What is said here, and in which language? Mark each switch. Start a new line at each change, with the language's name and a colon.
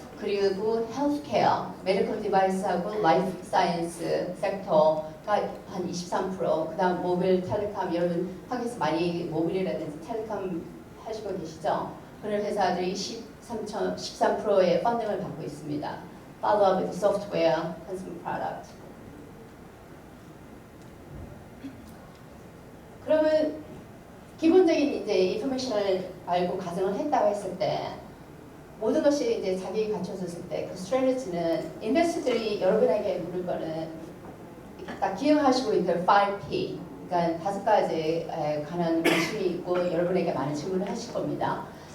Korean: 그리고 헬스케어, 메디컬 디바이스하고 라이프 사이언스 섹터가 한 23%. 그 다음 모빌, 텔레콤, 여러분 한국에서 많이 모빌이라든지 텔레콤 하시고 계시죠? 그런 회사들이 13%의 펀딩을 받고 있습니다.
English: Follow up with software, consumer product.
Korean: 그러면 기본적인 이제 인포메이션을 알고 가정을 했다고 했을 때 모든 것이 이제 자기 갖춰졌을 때 그 스트래티지는 인베스터들이 여러분에게 물을 거는 딱 기억하시고 있는 5P, 그러니까 5가지에 관한 관심이 있고 여러분에게 많은 질문을 하실 겁니다.